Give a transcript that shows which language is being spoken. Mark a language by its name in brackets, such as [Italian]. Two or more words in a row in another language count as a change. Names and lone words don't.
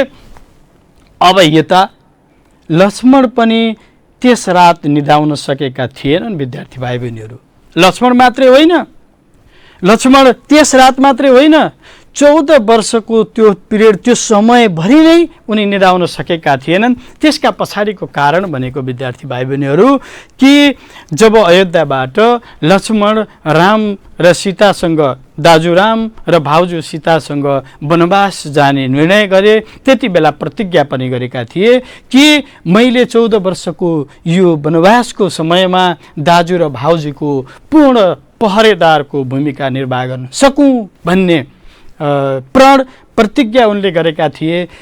[Nepali] अब यता लक्ष्मण पनि त्यस रात निदाउन सकेका थिएनन्। विद्यार्थी भाइ बहिनीहरू, लक्ष्मण मात्रै होइन, लक्ष्मण त्यस रात मात्रै होइन, 14 वर्षको त्यो पिरियड, त्यो समयभरि नै उनी निदाउन सकेका थिएनन्। त्यसका पछाडिको कारण भनेको विद्यार्थी भाइ बहिनीहरू कि जब अयोध्याबाट लक्ष्मण राम र सीतासँग, दाजु राम र भाउजू सीतासँग वनवास जाने निर्णय गरे, त्यति बेला प्रतिज्ञा पनि गरेका थिए कि मैले 14 वर्षको यो वनवासको समयमा दाजु र भाउजूको पूर्ण पहरेदारको भूमिका निर्वाह गर्न सकूँ भन्ने प्रण प्रतिज्ञा उनले गरेका थिए।